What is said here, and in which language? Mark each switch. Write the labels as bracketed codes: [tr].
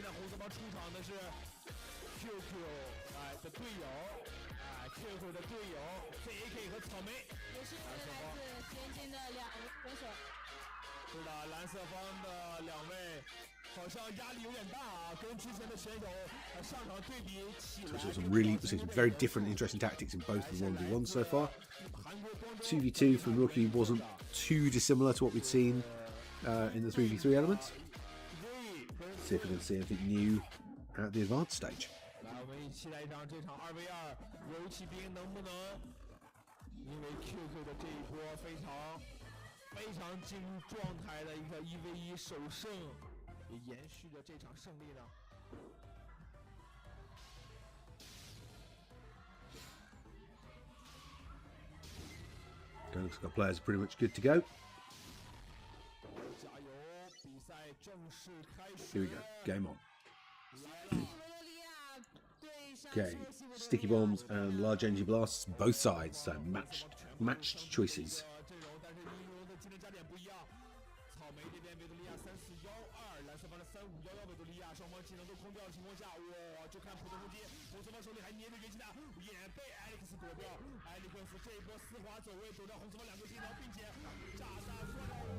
[zh] 红色方出场的是 QQ 的队友，QQ 的队友 CAK 和草莓。也是来自天津的两位选手。是的，蓝色方的两位好像压力有点大啊，跟之前的选手上场对比起来。 [en] So some very different, interesting tactics in both the 1v1 so far. 2v2 from Rookie wasn't too dissimilar to what we'd seen in the 3v3 elements. See if we can see anything new at the advanced stage. [zh] 来，我们一起来一场这场2v2，游骑兵能不能因为 QQ 的这一波非常进入状态的一个1v1首胜，也延续着这场胜利呢？ [en] Looks like our players are pretty much good to go. [zh] 加油！比赛正式开始。 [en] Here we go. Game on. [zh] 维多利亚对上 [en] Okay, sticky bombs and large energy blasts, both sides. So matched choices. [zh] 阵容，但是英雄的技能加点不一样。草莓这边维多利亚3412，蓝色方的3511，维多利亚双方技能都空掉的情况下，哇，就看普通攻击，红色方手里还捏着元气弹，也被艾利克斯躲掉。艾利克斯这一波丝滑走位，躲掉红色方两个技能，并且炸弹刷掉。